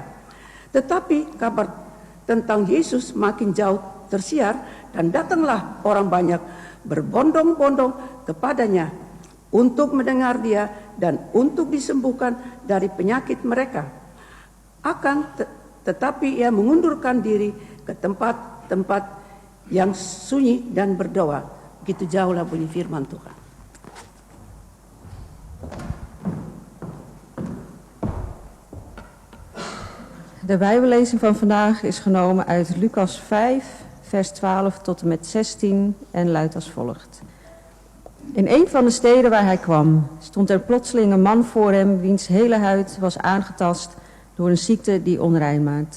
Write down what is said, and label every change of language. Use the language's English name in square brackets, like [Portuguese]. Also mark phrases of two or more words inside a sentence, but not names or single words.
[Indonesian] Tetapi kabar tentang Yesus makin jauh tersiar dan datanglah orang banyak berbondong-bondong kepadanya untuk mendengar dia dan untuk disembuhkan dari penyakit mereka. Tetapi ia mengundurkan diri ke tempat-tempat yang sunyi dan berdoa. Begitu jauhlah bunyi firman Tuhan. [Dutch] De Bijbellezing van vandaag is genomen uit Lucas 5, vers 12 tot en met 16 en luidt als volgt. In een van de steden waar hij kwam, stond er plotseling een man voor hem wiens hele huid was aangetast door een ziekte die onrein maakt.